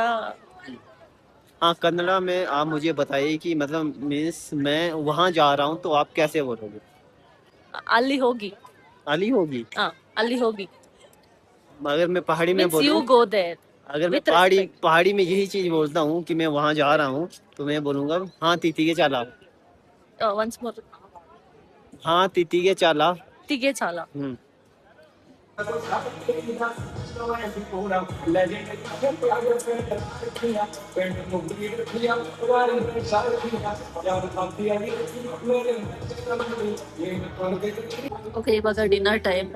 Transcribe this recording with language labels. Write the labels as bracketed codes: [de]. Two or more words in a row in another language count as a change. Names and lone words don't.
[hi] हाँ, कन्नड़ा में आप मुझे बताइए कि मतलब मीन्स मैं वहाँ जा रहा हूँ तो आप कैसे बोलोगे? [kn] ಅಲ್ಲಿ ಹೋಗಿ. ಅಲ್ಲಿ ಹೋಗಿ. [hi] हाँ, ಅಲ್ಲಿ ಹೋಗಿ. अगर मैं पहाड़ी में [en] Means you [hi] बोलूँ, [en] go there. [hi] अगर मैं [en] with respect. [hi] पहाड़ी में यही चीज बोलता हूँ कि मैं वहाँ जा रहा हूँ, तो मैं बोलूँगा हाँ तीती के चाला. Once more. हाँ तीती के चाला. [kn] ತಿಗೆ ಚಾಲ. ಓಕೆ, ಇವಾಗ [en] dinner time.